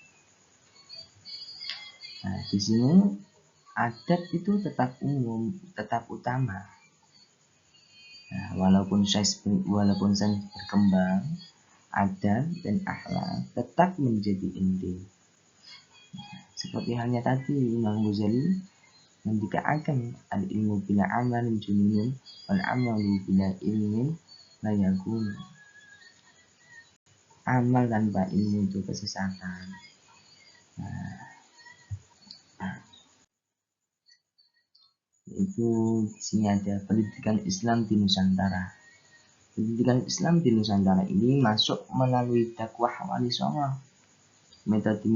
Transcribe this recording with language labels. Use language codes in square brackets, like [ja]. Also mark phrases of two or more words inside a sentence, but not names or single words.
[id] Di sini adab itu tetap utama. Walaupun sains berkembang, adab dan akhlak tetap menjadi inti. Seperti halnya tadi Imam Ghazali mendikaakan [ar] العلم بلا عمل جنون والعمل بلا علم لا يكون. [id] Amal tanpa ilmu itu kesesatan. Itu di sini ada pendidikan Islam di Nusantara. Pendidikan Islam di Nusantara ini masuk melalui dakwah Wali Songo.